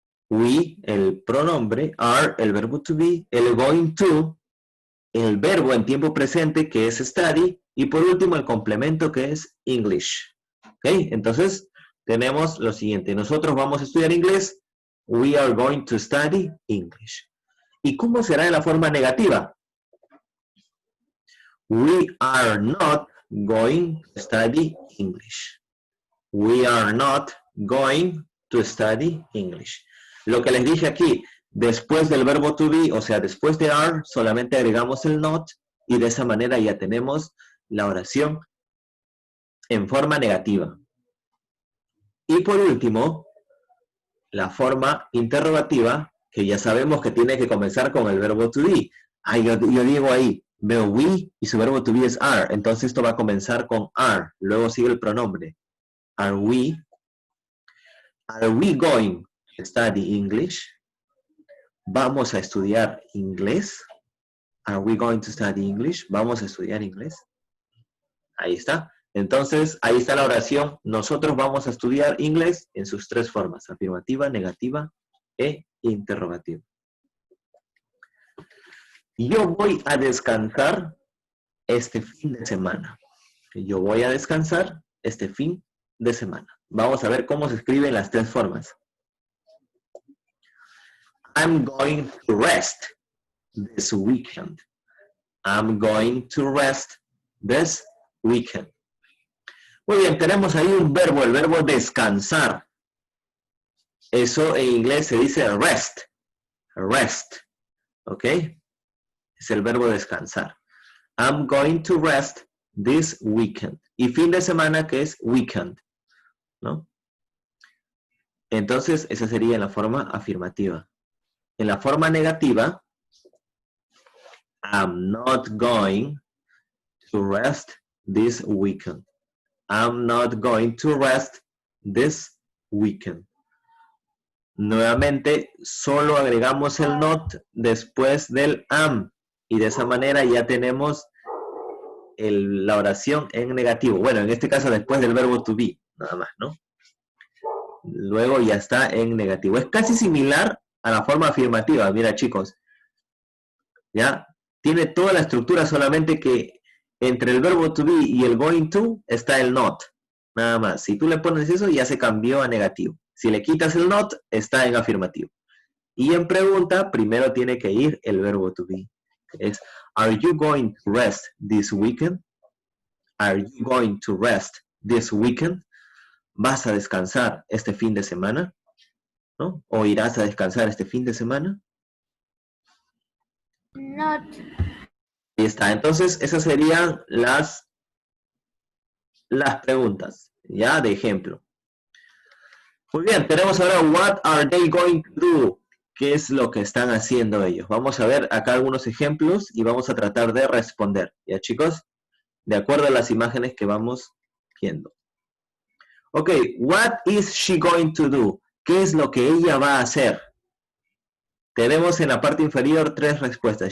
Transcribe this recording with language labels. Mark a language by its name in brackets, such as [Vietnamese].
[Spanish] We, el pronombre, are, el verbo to be, el going to, el verbo en tiempo presente que es study, y por último el complemento que es English. ¿Ok? Entonces tenemos lo siguiente, nosotros vamos a estudiar inglés, [English] we are going to study English. [Spanish] ¿Y cómo será en la forma negativa? [English] We are not going to study English. We are not going to study English. [Spanish] Lo que les dije aquí, después del verbo to be, o sea, después de are, solamente agregamos el not y de esa manera ya tenemos la oración en forma negativa. Y por último, la forma interrogativa, que ya sabemos que tiene que comenzar con el verbo to be. Yo digo ahí, veo we y su verbo to be es are, entonces esto va a comenzar con are, luego sigue el pronombre. [English] Are we going to study English? [Spanish] ¿Vamos a estudiar inglés? [English] Are we going to study English? [Spanish] ¿Vamos a estudiar inglés? Ahí está. Entonces, ahí está la oración. Nosotros vamos a estudiar inglés en sus tres formas. Afirmativa, negativa e interrogativa. Yo voy a descansar este fin de semana. Yo voy a descansar este fin de semana. Vamos a ver cómo se escriben las tres formas. [English] I'm going to rest this weekend. I'm going to rest this weekend. [Spanish] Muy bien, tenemos ahí un verbo, el verbo descansar. Eso en inglés se dice rest. Rest. ¿Ok? Es el verbo descansar. [English] I'm going to rest this weekend. [Spanish] Y fin de semana que es weekend. ¿No? Entonces, esa sería la forma afirmativa. En la forma negativa, [English] I'm not going to rest this weekend. I'm not going to rest this weekend. [Spanish] Nuevamente, solo agregamos el not después del am. Y de esa manera ya tenemos la oración en negativo. Bueno, en este caso después del verbo to be, nada más, ¿no? Luego ya está en negativo. Es casi similar a la forma afirmativa. Mira, chicos. ¿Ya? Tiene toda la estructura, solamente que entre el verbo to be y el going to está el not. Nada más. Si tú le pones eso, ya se cambió a negativo. Si le quitas el not, está en afirmativo. Y en pregunta, primero tiene que ir el verbo to be. [English] Es, are you going to rest this weekend? Are you going to rest this weekend? [Spanish] ¿Vas a descansar este fin de semana? ¿No? ¿O irás a descansar este fin de semana? [English] Not. [Spanish] Ahí está. Entonces, esas serían las preguntas, ¿ya? De ejemplo. Muy bien, tenemos ahora [English] what are they going to do? [Spanish] ¿Qué es lo que están haciendo ellos? Vamos a ver acá algunos ejemplos y vamos a tratar de responder. ¿Ya, chicos? De acuerdo a las imágenes que vamos viendo. [English] Ok, what is she going to do? [Spanish] ¿Qué es lo que ella va a hacer? Tenemos en la parte inferior tres respuestas.